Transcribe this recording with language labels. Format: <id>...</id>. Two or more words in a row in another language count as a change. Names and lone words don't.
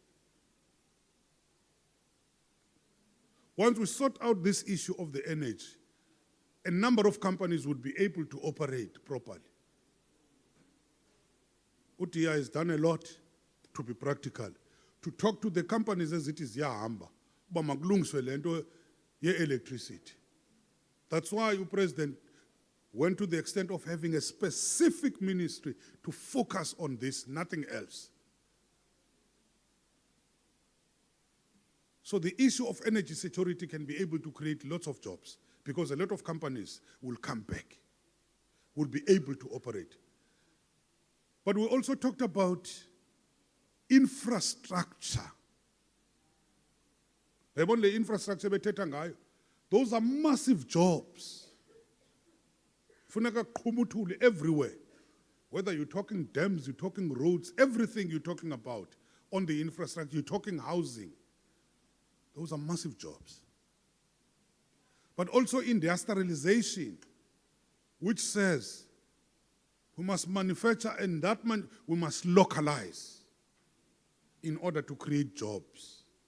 <en>Once we sort out this issue of the energy, a number of companies would be able to operate properly. UTIA has done a lot to be practical, to talk to the companies as it is</en> <xh>yahamba, uba makulungiswe le nto ye-electricity.</xh> <en>That's why the president went to the extent of having a specific ministry to focus on this, nothing else. So the issue of energy security can be able to create lots of jobs because a lot of companies will come back, will be able to operate. But we also talked about infrastructure. Infrastructure, those are massive jobs.</en> <xh>Funeka qhumuthule everywhere.</xh> <en>Whether you're talking dams, you're talking roads, everything you're talking about on the infrastructure, you're talking housing. Those are massive jobs. But also industrialization, which says we must manufacture and we must localize in order to create jobs.</en>